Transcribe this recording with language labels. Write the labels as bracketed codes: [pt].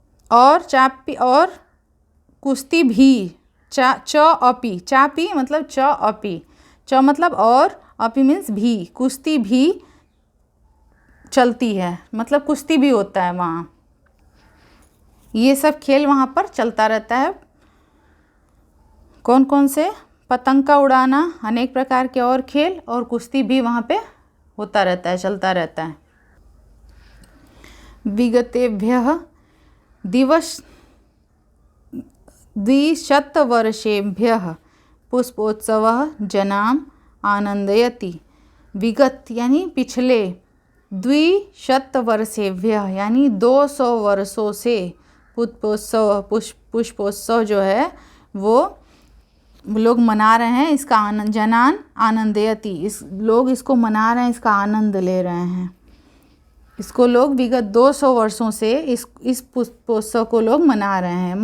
[hi] और चापी और कुश्ती भी, चापी, चापी मतलब चापी, च मतलब और, अपी मीन्स भी, कुश्ती भी चलती है, मतलब कुश्ती भी होता है वहाँ, ये सब खेल वहाँ पर चलता रहता है। कौन कौन से? पतंग का उड़ाना, अनेक प्रकार के और खेल, और कुश्ती भी वहाँ पे होता रहता है, चलता रहता है। [sa] विगतेभ्यः द्विशतवर्षेभ्यः पुष्पोत्सवः जनाम आनंदयति। [hi] विगत यानी पिछले, 200 वर्षेभ्यः यानी 200 वर्षों से, पुष्पोत्सव जो है वो लोग मना रहे हैं, इसका आनंद, [sa] जनान आनंदयति, [hi] लोग इसको मना रहे हैं, इसका आनंद ले रहे हैं, इसको लोग विगत 200 वर्षों से इस पुष्पोत्सव को लोग मना रहे हैं।